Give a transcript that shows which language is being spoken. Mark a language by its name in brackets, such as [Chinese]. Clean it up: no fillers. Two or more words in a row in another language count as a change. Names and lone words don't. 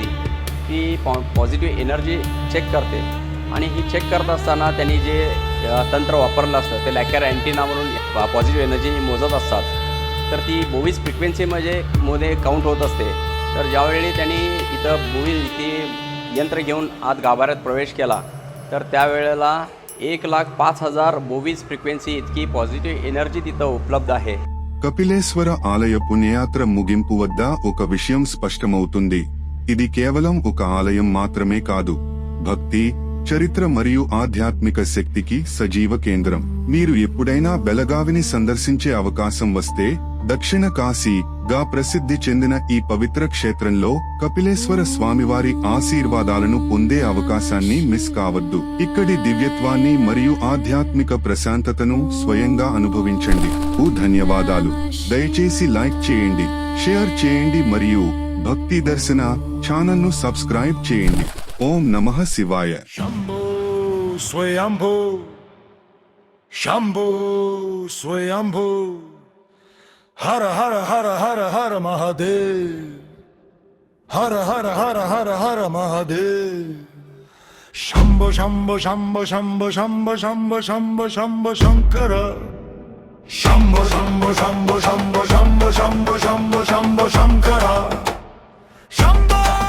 [Marathi] ती [English] positive energy [Marathi] चेक करते आणि ही चेक करत असताना त्यांनी जे तंत्र वापरलं असतं ते [English] Lecher antenna [Marathi] म्हणून [English] positive energy [Marathi] मोजत असतात. तर ती बोवीज फ्रिक्वेन्सीमध्ये काउंट होत असते. तर ज्यावेळी त्यांनी इथं बोवीज ती यंत्र घेऊन आत गाभाऱ्यात प्रवेश केला तर त्यावेळेला 1,05,000 बोवीज फ्रिक्वेन्सी इतकी [English] positive energy [Marathi] तिथं उपलब्ध आहे. [Telugu] కపిలేశ్వర ఆలయ పుణ్యయాత్ర ముగింపు వద్ద ఒక విషయం స్పష్టమవుతుంది. ఇది కేవలం ఒక ఆలయం మాత్రమే కాదు, భక్తి, చరిత్ర మరియు ఆధ్యాత్మిక శక్తికి సజీవ కేంద్రం. మీరు ఎప్పుడైనా బెళగావిని సందర్శించే అవకాశం వస్తే దక్షిణ కాశీగా ప్రసిద్ధి చెందిన ఈ పవిత్ర క్షేత్రంలో కపిలేశ్వర స్వామివారి ఆశీర్వాదాలను పొందే అవకాశాన్ని మిస్ కావద్దు. ఇక్కడి దివ్యత్వాన్ని మరియు ఆధ్యాత్మిక ప్రశాంతతను స్వయంగా అనుభవించండి. ధన్యవాదాలు. దయచేసి లైక్ చేయండి, షేర్ చేయండి మరియు భక్తి దర్శన ఛానల్ను సబ్స్క్రైబ్ చేయండి. [Sanskrit] ఓం నమః శివాయ. शम्भो स्वयम्भो शम्भो स्वयम्भो हर हर हर हर हर महादेव हर हर हर हर हर महादेव शम्भो शम्भो शम्भो शम्भो शम्भो शम्भो शम्भो शम्भो शङ्कर शम्भो शम्भो शम्भो शम्भो शम्भो शम्भो शम्भो शम्भो शङ्कर शम्भो